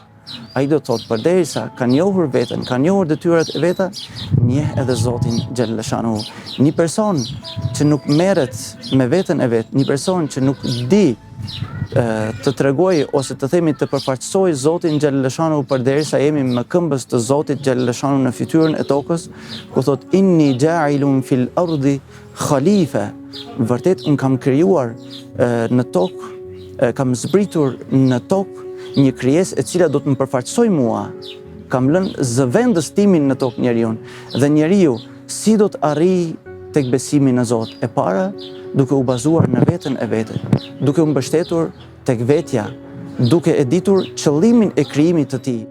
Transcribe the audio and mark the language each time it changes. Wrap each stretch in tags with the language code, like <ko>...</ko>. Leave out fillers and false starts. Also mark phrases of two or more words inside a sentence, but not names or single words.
<sq>Ai do thotë përderisa ka njohur veten, ka njohur detyrat e veta, njeh edhe Zotin xhallashanuhu. Një person që nuk merret me veten e vet, një person që nuk di të tregoj ose të themi të përfaqësoj Zotin xhallashanuhu përderisa jemi me këmbës të Zotit xhallashanuhu në fytyrën e tokës, ku thot</sq> <ar>إني جاعل في الأرض خليفة.</ar> <sq>Vërtet unë kam krijuar në tokë, kam zbritur në tokë një krijesë e cila do të më përfaqësoj mua. Kam lënë zëvendës timin në tokë njeriu. Dhe njeriu si do të arrijë tek besimi në Zot? E para, duke u bazuar në veten e vetë, duke u mbështetur tek vetja, duke e ditur qëllimin e krijimit të tij.</sq>